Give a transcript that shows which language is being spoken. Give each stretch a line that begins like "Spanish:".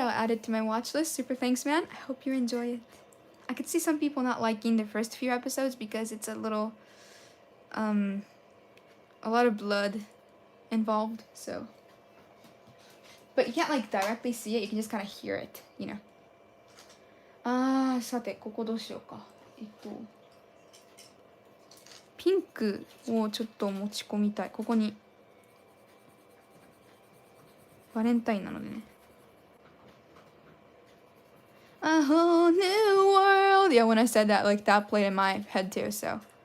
English: I'll add it to my watch list. Super thanks, man. I hope you enjoy it. I could see some people not liking the first few episodes because it's a little... a lot of blood involved, so. But you can't like directly see it, you can just kind of hear it, you know.
Japanese: さて、ここどうしようか。ピンクをちょっと持ち込みたい。ここに。バレンタインなのでね。
English: A whole new world! Yeah, when I said that, like, that played in my head too, so.